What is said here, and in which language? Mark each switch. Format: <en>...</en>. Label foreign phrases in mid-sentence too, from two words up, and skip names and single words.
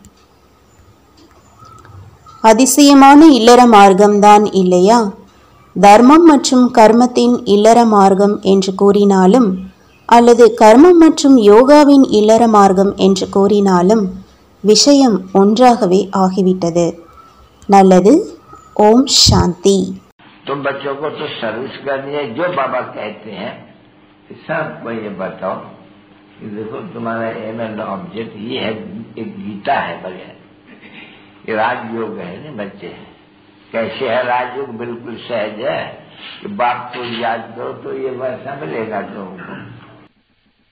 <ta>அதிசயமான இல்லற மார்க்கம்தான் இல்லையா? தர்மம் மற்றும் கர்மத்தின் இல்லற மார்க்கம் என்று கூறினாலும் அல்லது கர்மம் மற்றும் யோகாவின் இல்லற மார்க்கம் என்று கூறினாலும் விஷயம் ஒன்றாகவே ஆகிவிட்டது. நல்லது.</ta> <hi>ओम शांति. तुम बच्चों को तो सर्विस करनी है, जो बाबा कहते हैं सबको ये बताओ कि देखो तुम्हारा</hi> <en>aim and object</en> <hi>ये है, एक गीता है बगैर, ये राजयोग है ना बच्चे। कैसे है राजयोग? बिल्कुल सहज है कि बाप को याद करो तो ये वैसा मिलेगा तुमको।</hi>